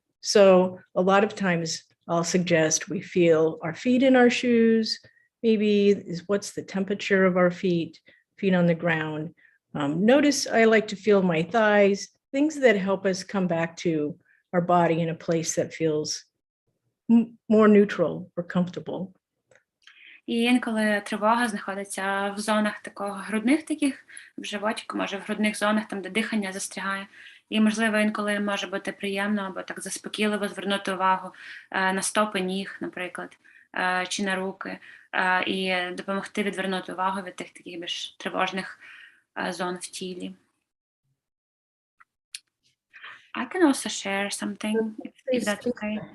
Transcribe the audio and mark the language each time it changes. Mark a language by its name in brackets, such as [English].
[English] So a lot of times I'll suggest we feel our feet in our shoes, maybe what's the temperature of our feet on the ground. Notice I like to feel my thighs, things that help us come back to our body in a place that feels more neutral or comfortable. [Ukrainian] І інколи тривога знаходиться в зонах такого грудних таких, в животику, може в грудних зонах, там, де дихання застрягає. І, можливо, інколи може бути приємно або так заспокійливо звернути увагу на стопи ніг, наприклад, чи на руки, і допомогти відвернути увагу від тих таких більш тривожних зон в тілі. [English] I can also share something, if that's okay.